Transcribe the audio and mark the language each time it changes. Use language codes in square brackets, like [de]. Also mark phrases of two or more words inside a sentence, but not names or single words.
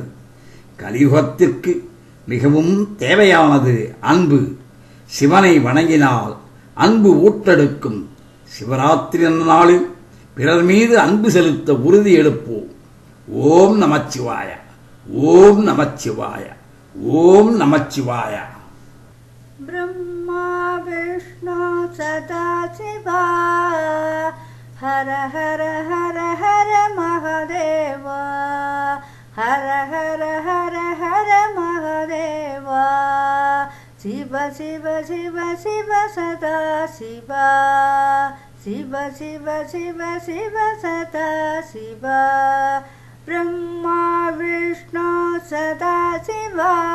[ta] கலியுகத்திற்கு மிகவும் தேவையானது அன்பு. சிவனை வணங்கினால் அன்பு ஊட்டெடுக்கும். சிவராத்திரி நாளில் பிறர் மீது அன்பு செலுத்த உறுதி எடுப்போம். ஓம் நமச்சிவாய, ஓம் நமச்சிவாய, ஓம் நமச்சிவாய. [sa] ब्रह्मा विष्णु सदाशिवा हर हर हर हर महादेव हर हर हर हर महादेव शिव शिव शिव शिव सदाशिवा शिव शिव शिव शिव सदाशिवा ब्रह्मा विष्णु सदाशिवा